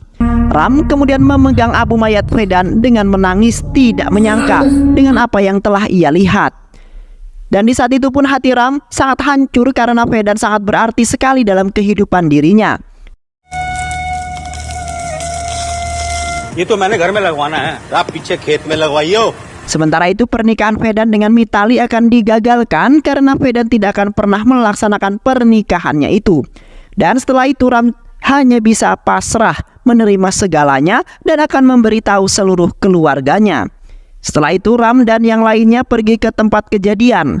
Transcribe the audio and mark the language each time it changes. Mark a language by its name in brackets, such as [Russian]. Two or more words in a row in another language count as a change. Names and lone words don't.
[Indonesian] Ram kemudian memegang abu mayat Vedan dengan menangis, tidak menyangka dengan apa yang telah ia lihat. Dan di saat itu pun hati Ram sangat hancur karena Vedan sangat berarti sekali dalam kehidupan dirinya. [Hindi] Itu मैंने घर में लगवाना है, आप पीछे खेत में लगवाइयो. [Indonesian] Sementara itu pernikahan Vedan dengan Mitali akan digagalkan karena Vedan tidak akan pernah melaksanakan pernikahannya itu. Dan setelah itu Ram hanya bisa pasrah menerima segalanya dan akan memberitahu seluruh keluarganya. Setelah itu Ram dan yang lainnya pergi ke tempat kejadian.